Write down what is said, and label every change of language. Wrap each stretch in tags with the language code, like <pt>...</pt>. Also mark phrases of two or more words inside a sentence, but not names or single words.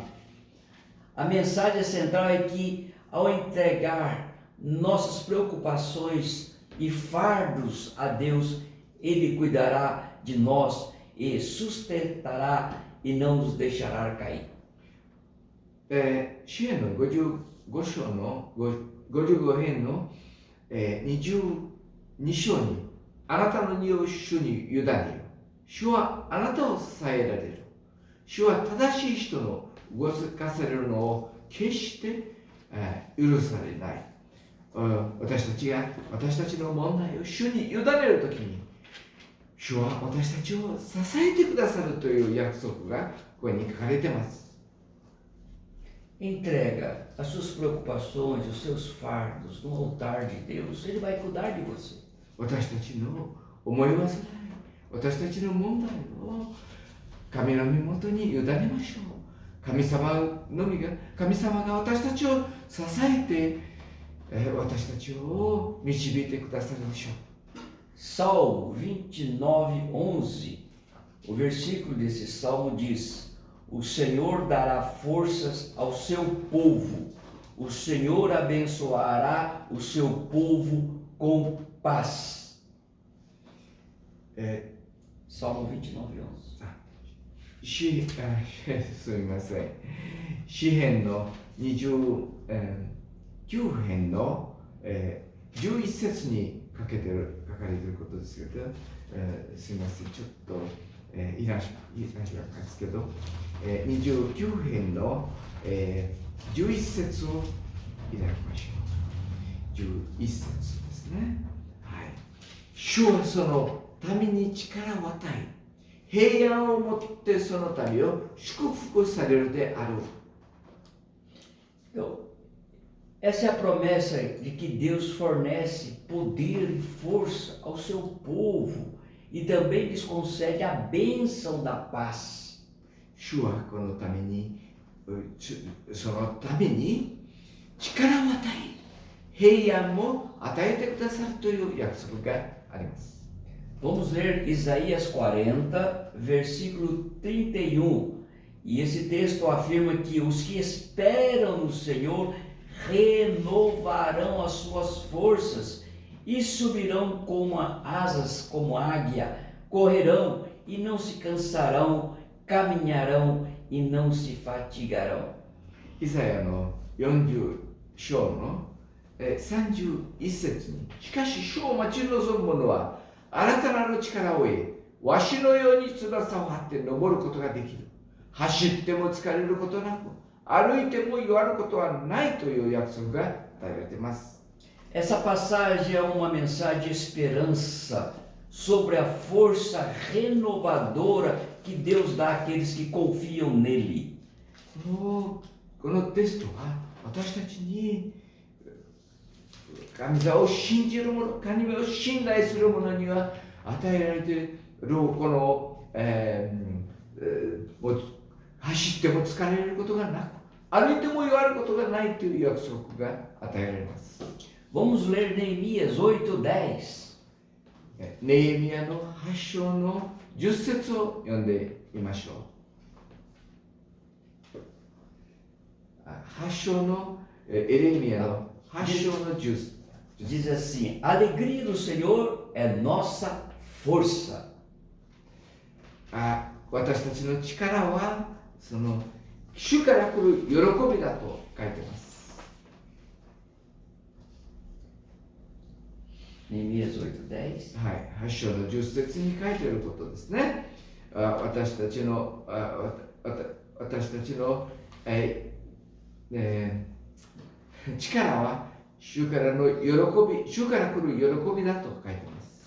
<pt>A mensagem central é que ao entregar nossas preocupações e fardos a Deus, Ele cuidará de nós e sustentará e não nos deixará cair.</pt> <ja>詩編の55章の55編の22章にあなたの荷を主に委ねよ。主はあなたを支えられる。主は正しい人の動かされるのを決して許されない。私たちの問題を主に委ねるときに主は私たちを支えてくださるという約束がここに書かれています。</ja> <pt>Entrega as suas preocupações, os seus fardos no altar de Deus. Ele vai cuidar de você.</pt> <ja>私たちの思い煩い、私たちの問題を神の身元に委ねましょう。神様が私たちを支えて、私たちを導いてくださるでしょう。</ja> <pt>Salmo 29, 11. O versículo desse salmo diz: o Senhor dará forças ao seu povo. O Senhor abençoará o seu povo com paz. Salmo 29, 11.</pt> <ja>すみません。詩編の29編の、11節に書かれていることですけど、すみません、ちょっと、いらっしゃいますけど、29編の、11節をいただきましょう。11節ですね。はい。主はその民に力を与え、平安をもってその民を祝福されるであろう。</ja> <pt>Então, essa é a promessa de que Deus fornece poder e força ao seu povo e também lhes concede a bênção da paz.</pt> <ja>主はこのために、そのために力を与え、平安も与えてくださるという約束があります。</ja> <pt>Vamos ler Isaías 40, versículo 31. E esse texto afirma que os que esperam no Senhor renovarão as suas forças e subirão como asas, como águia, correrão e não se cansarão, caminharão e não se fatigarão.</pt> <ja>イザヤの40章の31節に、しかし主を待ち望む者は新たなる力を得、わしのように翼を張って登ることができる。走っても疲れることなく、歩いても弱ることはないという約束が与えられています。</ja> <pt>Essa passagem é uma mensagem de esperança sobre a força renovadora que Deus dá àqueles que confiam nele.</pt> <ja>このテストは私たちに神様を信じる者、神を信頼する者には与えられているこの、走っても疲れることがなく、歩いても弱ることがないという約束が与えられます。</ja> <pt>Vamos ler Neemias 8:10.</pt> <ja>ネヘミヤの8章の10節を読んでみましょう。8章のエレミヤの8章の10節。</ja> <pt>Diz assim: a alegria do Senhor é nossa força.</pt> <ja>私たちの力はその主から来る喜びだと書いています。</ja> <pt>Neemias 8:10.</pt> <ja>はい、8章の10節に書いていることですね。私たちの力は主からの喜び、主から来る喜びだと書いています。</ja>